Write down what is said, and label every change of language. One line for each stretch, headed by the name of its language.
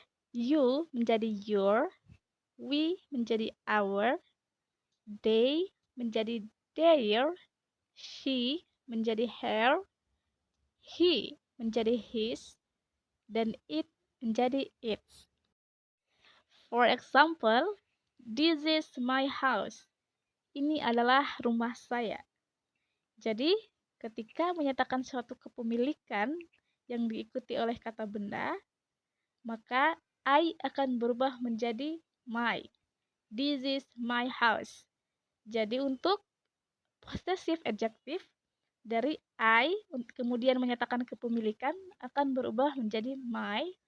Indonesian: you menjadi your, we menjadi our, they menjadi their, she menjadi her, he menjadi his, dan it menjadi its.
English: For example, this is my house.
Indonesian: Ini adalah rumah saya. Jadi, ketika menyatakan suatu kepemilikan yang diikuti oleh kata benda, maka I akan berubah menjadi my.
English: This is my house.
Indonesian: Jadi, untuk possessive adjective dari I kemudian menyatakan kepemilikan akan berubah menjadi my.